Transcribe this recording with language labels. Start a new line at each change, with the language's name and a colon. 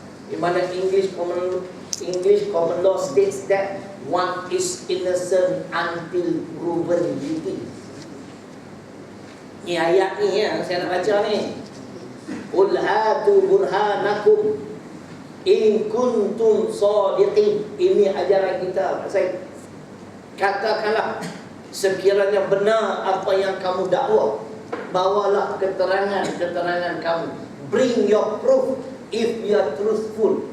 English: Di mana English Common Law states that one is innocent until proven guilty.
Malay: Ni ayat ni yang saya nak baca ni.
Arabic: Qul hatu burhanakum in kuntum shadiqin.
Malay: Ini ajaran kita. Saya katakanlah sekiranya benar apa yang kamu dakwa, bawalah keterangan kamu.
English: Bring your proof if you are truthful.